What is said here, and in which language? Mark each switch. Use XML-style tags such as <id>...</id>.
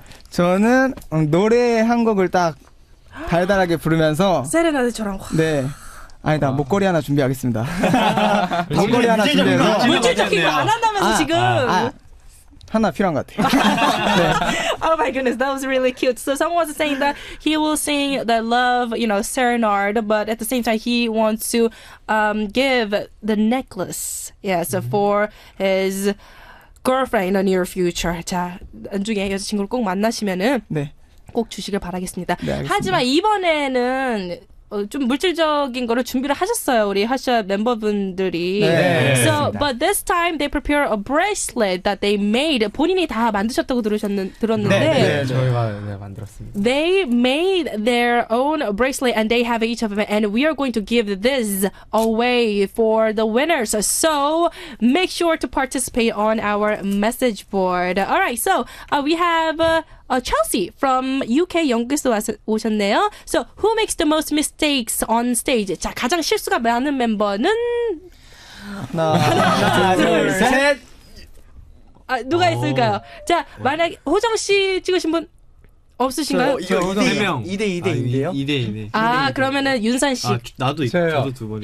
<ko>저는 노래 한 곡을 딱 달달하게 부르면서 세레나데처럼. 네. 아니다, 목걸이 하나 준비하겠습니다. 목걸이 하나 준비해서 물질적인 거 안 한다면서 지금. 하나 필요한 것 같아요.</ko> <en>Oh my goodness, that was really cute. So someone was saying that he will sing the love, serenade, but at the same time he wants to give the necklace, for his girlfriend in the near future.</en> <ko>자, 나중에 여자친구를 꼭 만나시면은 꼭 주시길 바라겠습니다. 네, 하지만 이번에는 좀 물질적인 거를 준비를 하셨어요. 우리 핫샷 멤버분들이. 네.</ko> <en>So, but this time they prepare a bracelet that they made.</en> <ko>본인이 다 만드셨다고 들었는데. 네, 저희가 만들었습니다.</ko> <en>They made their own bracelet and they have each of them. And we are going to give this away for the winners. So, make sure to participate on our message board. All right, so we have Chelsea from UK</en> <ko>영국에서 오셨네요.</ko> <en>So, who makes the most mistakes on stage?</en> <ko>자, 가장 실수가 많은 멤버는 하나, 둘, 셋. 누가 있을까요? 자, 만약 호정 씨 찍으신 분 없으신가요? 이거 2대2 2대2인데요? 2대2 그러면은 윤산 씨. 나도 있어요. 저도 두 번.</ko>